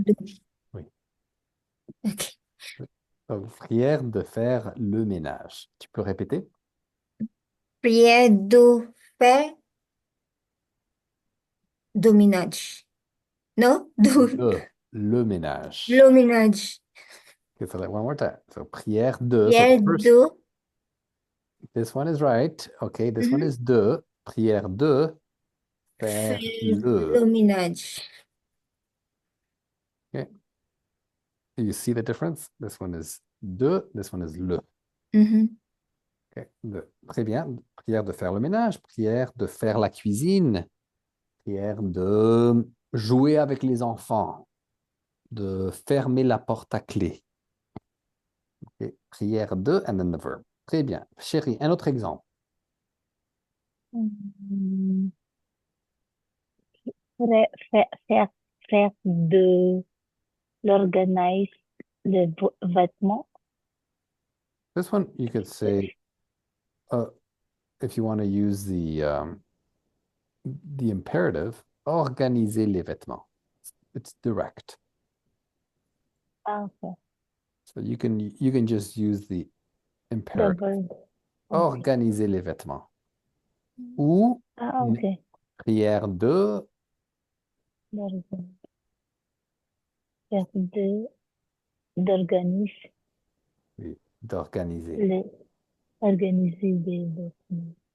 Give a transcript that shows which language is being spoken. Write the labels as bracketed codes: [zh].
[fr] ménage. Oui. Ok. Prière de faire le ménage. Tu peux répéter? Prière de faire de ménage. Non, de Le ménage. le ménage. [en] Okay, so like one more time. So [fr] prière de. [en] So the [fr] Prière [en] first, [fr] de. [en] this one is right. Okay, this one Mhm. [fr] is de. Prière de faire Faire le le. ménage. Okay. [en] Do you see the difference? This one is de. This one is le. Mhm. [fr] Okay. Très bien. Prière de faire le ménage. Prière de faire la cuisine. Prière de jouer avec les enfants. De fermer la porte à clé. Okay. Prière de [en] and then the verb. [fr] Très bien. Chérie, un autre exemple. hum, faire de l'organize le vêtement. [en] This one you could say, uh, if you want to use the imperative, [fr] organiser les vêtements. [en] It's direct. Ah, ok. So you can just use the imperative. Double. Ok. [fr] Organiser les vêtements. Ou Ah, ok. prière de, D'organiser. Faire de d'organiser oui, d'organiser. les organiser des vêtements.